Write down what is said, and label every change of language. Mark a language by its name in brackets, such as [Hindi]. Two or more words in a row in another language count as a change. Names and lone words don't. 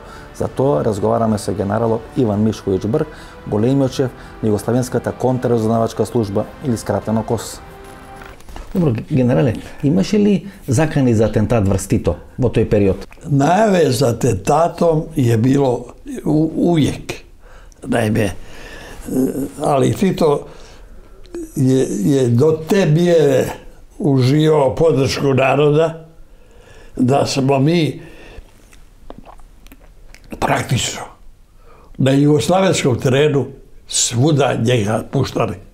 [Macedonian] За тоа разговараме со генералот Иван Мишковиќ Брк, големиот шеф на Југославенската контрразузнавачка служба или скратено КОС. Добро, генерале, имаше ли закани за атентат врз Тито во тој период? [Croatian] Најаве за атентатом je bilo uvijek. Naime, ali Tito je do te mjere uživao podršku naroda da smo mi praktično na jugoslavenskom terenu svuda njega puštali.